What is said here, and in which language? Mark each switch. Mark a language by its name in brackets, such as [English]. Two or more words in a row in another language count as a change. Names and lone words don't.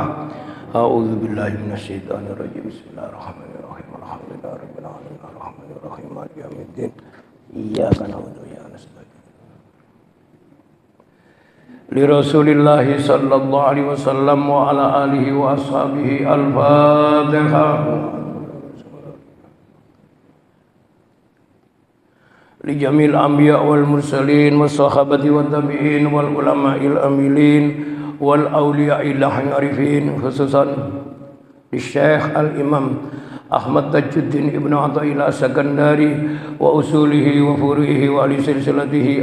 [Arabic] أعوذ بالله من الشيطان الرجيم. بسم الله الرحمن الرحيم. الحمد لله رب العالمين. الرحمن الرحيم. مالك يوم الدين. إياك نعبد وإياك نستعين. لرسول الله صلى الله عليه وسلم وعلى آله وأصحابه. الفاتحة. لجميع الأنبياء والمرسلين والصحابة والتابعين والعلماء العاملين والأولياء العارفين، خصوصا إلى الشيخ الإمام أحمد تاج الدين ابن عطاء الله السكندري وأصوله وفروعه ولسلسلته.